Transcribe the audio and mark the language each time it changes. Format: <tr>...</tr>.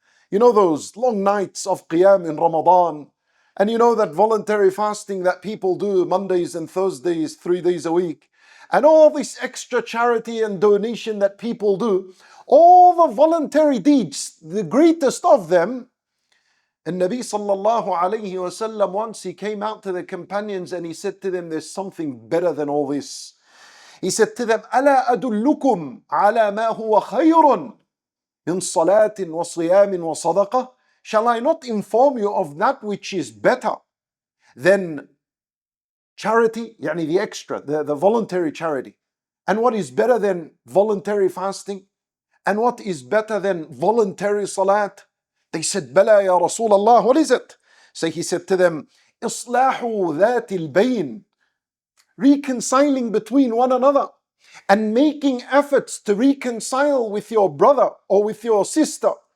<en>You know those long nights of Qiyam in Ramadan, and you know that voluntary fasting that people do Mondays and Thursdays, 3 days a week, and all this extra charity and donation that people do, all the voluntary deeds, the greatest of them. And Nabi sallallahu alayhi wasallam, once he came out to the companions and he said to them, there's something better than all this. He said to them,</en> <ar>ألا أدلكم على ما هو خير من صلاة وصيام وصدقة?</ar> <en>Shall I not inform you of that which is better than charity,</en> <ar>يعني</ar> <en>the extra, the voluntary charity? And what is better than voluntary fasting? And what is better than voluntary salat? They said,</en> <ar>Bala ya Rasulullah,</ar> <en>what is it? So he said to them,</en> <ar>إصلاح ذات البين,</ar> <en>reconciling between one another and making efforts to reconcile with your brother or with your sister.</en>